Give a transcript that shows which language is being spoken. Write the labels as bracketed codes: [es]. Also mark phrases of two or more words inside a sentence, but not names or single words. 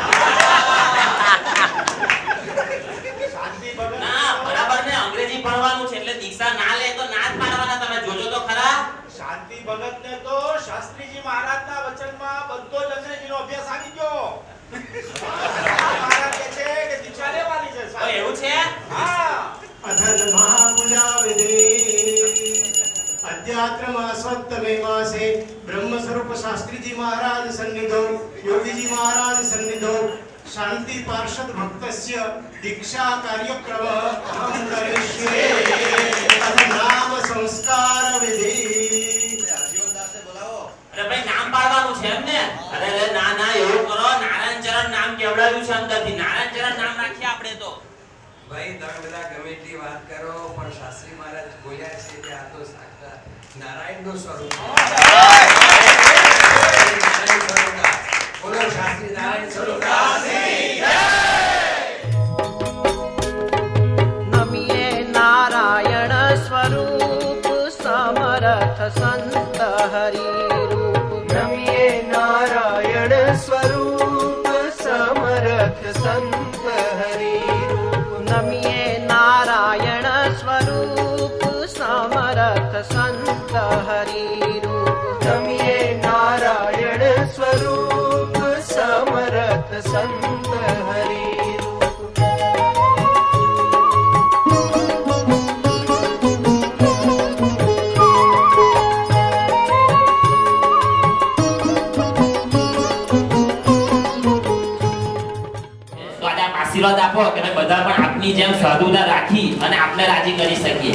[gu] ના, બરાબર ને, અંગ્રેજી ભણવાનું છે એટલે દીક્ષા ના લે તો ના જ પાડવાના. તમે જોજો તો ખરા. શાંતિ ભગત ને તો શાસ્ત્રીજી મહારાજના વચનમાં બધો જ અંગ્રેજીનો અભ્યાસ આવી ગયો. મહારાજ કહે છે કે દીક્ષા લેવાની છે. ઓ, એવું છે? હા. [sa] अथर्व महापूजा विधि अध्यात्म स्वत्तमे मासे ब्रह्म स्वरूप शास्त्री जी महाराज सन्निधो योगी जी महाराज सन्निधो शांति पार्षद भक्तस्य दीक्षा कार्यक्रम अहं करिष्ये तद नाम संस्कार विधि [gu] જીવનદાસને બોલાવો. અરે ભાઈ, નામ પાડવાનું છે એમ ને? અરે અરે, ના ના, એવું કરો. નારાયણ ચરણ નામ કેવડાવ્યું છે અંદરથી. નારાયણ ચરણ નામ રાખીએ આપણે તો. ભાઈ તમે બધા ગમે એટલી વાત કરો પણ શાસ્ત્રી મહારાજ બોલ્યા છે કે આ તો સાક્ષાત નારાયણનું સ્વરૂપ છે. નારાયણ સ્વરૂપદાસ. બોલો શાસ્ત્રી નારાયણ સ્વરૂપદાસની જય. નમીએ નારાયણ સ્વરૂપ સમરથ સંત હરિ રૂપ. નમીએ નારાયણ સ્વરૂપ સમર્થ સંત હરિ નમીએ નારાયણ સ્વરૂપ સમરથ સંત હરિ રૂપ. નમીએ નારાયણ સ્વરૂપ સમર્થ સંત હરિ તો આજે આપ આશીર્વાદ આપો કે અમે બધા પણ આપની જેમ સાધુતા રાખી અને આપને રાજી કરી શકીએ.